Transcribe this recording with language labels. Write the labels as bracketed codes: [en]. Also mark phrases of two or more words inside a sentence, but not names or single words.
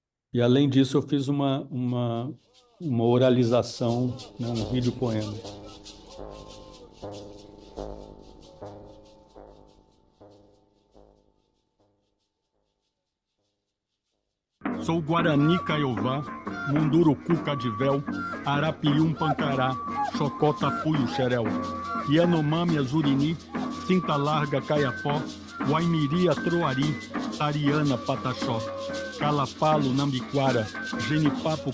[pt] E, além disso, eu fiz uma oralização, né, um vídeo poema. Sou Guarani Caiová, Munduruku Cadivel, Arapium Pancará, Chocota Puio Xerel, Yanomami Azurini, Cinta Larga Caiapó, Waimiri Atroari, Tariana Pataxó, Calapalo Nambiquara, Genipapo